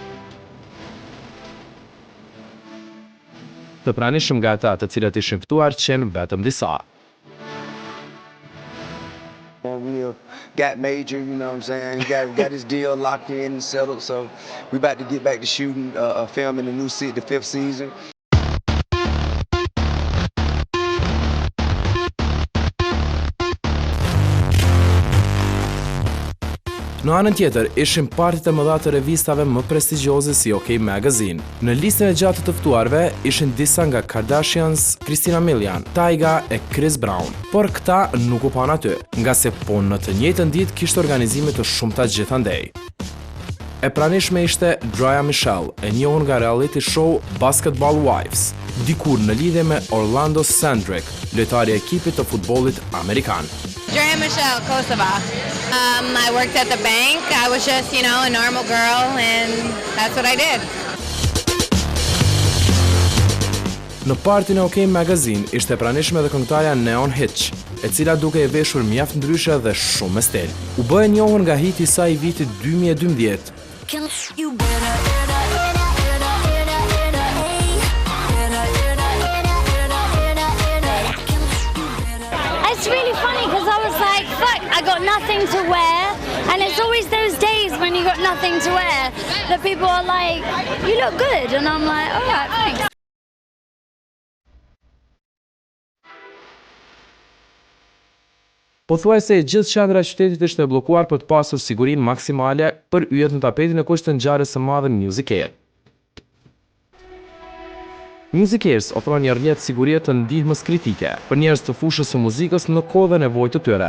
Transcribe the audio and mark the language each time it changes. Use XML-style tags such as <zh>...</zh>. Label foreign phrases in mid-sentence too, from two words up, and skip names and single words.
<sq>Të pranishëm nga ata të cilët ishin ftuar qenë vetëm disa.</sq> <en>We got major, you know what I'm saying? Got his deal locked in and settled, so we about to get back to shooting a film in the new city, the 5th season.</en> <sq>Në anën tjetër, ishin partit e mëdha të revistave më prestigjioze si OK Magazine. Në listën e gjatë të ftuarve ishin disa nga Kardashians, Christina Milian, Tyga e Chris Brown. Por këta nuk u pan aty, nga se po në të njëjtën ditë kishte organizime të shumta gjithandej. E pranishme ishte Draya Michelle, e njohur nga</sq> <en>reality show</en> <sq>Basketball Wives, dikur në lidhje me Orlando Sandrick, lojtari i ekipit të futbollit amerikan. Draya Michelle, Kosova.</sq> <en>I worked at the bank. I was just, a normal girl, and that's what I did.</en> <sq>Në partin e OK Magazine ishte pranishme dhe këngëtarja Neon Hitch, e cila duke e veshur mjaft ndryshe dhe shumë me stel. U bë e njohur nga hiti i saj i vitit 2012.</sq> <en>It's really funny because I was like, fuck, I got nothing to wear, and it's always those days when you got nothing to wear that people are like, you look good, and I'm like, all right, thanks.</en> <sq>Pothuajse gjithë qendra e qytetit ishte e bllokuar për të pasur sigurinë maksimale për yjet në tapetin e kushtit të ngjarjes së madhe Music Hair. Music Hair ofron një rrjet sigurie të ndihmës kritike për njerëz të fushës së muzikës në kohë dhe nevojë të tyre.</sq>